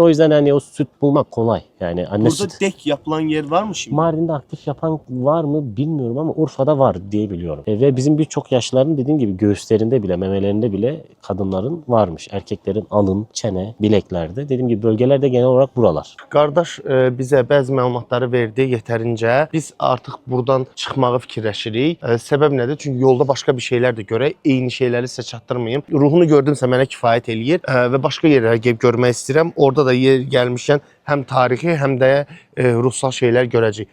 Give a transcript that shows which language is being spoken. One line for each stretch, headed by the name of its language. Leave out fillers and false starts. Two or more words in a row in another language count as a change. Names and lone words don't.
Turkish: O yüzden hani o süt bulmak kolay. Yani anne Burada süt. dek yapılan yer var mı şimdi? Mardin'de aktif yapan var mı bilmiyorum ama Urfa'da var diye biliyorum. Ve bizim birçok yaşlıların dediğim gibi göğüslerinde bile, memelerinde bile kadınların varmış. Erkeklerin alın, çene, bileklerde. Dediğim gibi bölgelerde genel olarak buralar.
Azerbaijani: Qardaş bizə bəzi məlumatları verdi yetərincə. Biz artıq buradan çıxmağı fikirləşirik. Səbəb nədir? Çünki yolda başqa bir şeylər də görək. Eyni şeyləri sizə çatdırmayım. Ruhunu gördümsə mənə kifayət eləyir və başqa yerlərə gedib görmək istəyirəm. Orada da yer gəlmişkən həm tarixi, həm də ruhsal şeylər görəcəyik.